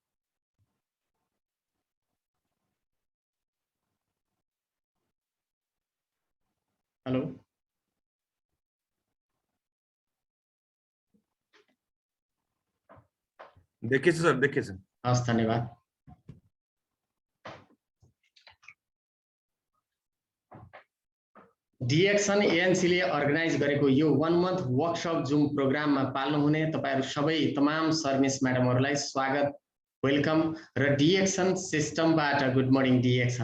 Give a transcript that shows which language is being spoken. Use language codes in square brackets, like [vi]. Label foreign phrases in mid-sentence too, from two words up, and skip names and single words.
[ne] हेलो, देखिए सर, देखिए सर। हस्, धन्यवाद। डिएक्सन एएनसीले अर्गनाइज गरेको यो 1 [en] month workshop Zoom [ne] प्रोग्राममा पाल्नुहुने तपाईहरु सबै तमाम सर मिस म्याडमहरुलाई स्वागत, वेलकम र डिएक्सन सिस्टमबाट [en] good morning [ne] डिएक्सन।